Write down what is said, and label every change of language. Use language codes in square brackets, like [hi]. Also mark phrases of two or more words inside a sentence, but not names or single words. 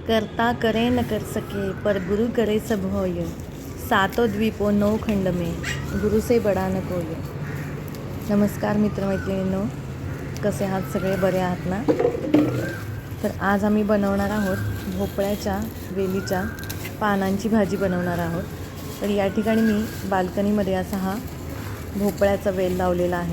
[hi] करता करे न कर सके पर गुरु करे सब होय, सातो द्वीपो नौ खंड में गुरु से बडा न कोय. [mr] नमस्कार मित्रमैत्रिणींनो, कसे आहात सगळे? बरे आहात ना? तर आज आम्ही बनवणार आहोत भोपळ्याच्या वेलीच्या पानांची भाजी बनवणार आहोत. तर या ठिकाणी मी बाल्कनीमध्ये असा हा भोपळ्याचा वेल लावलेला आहे.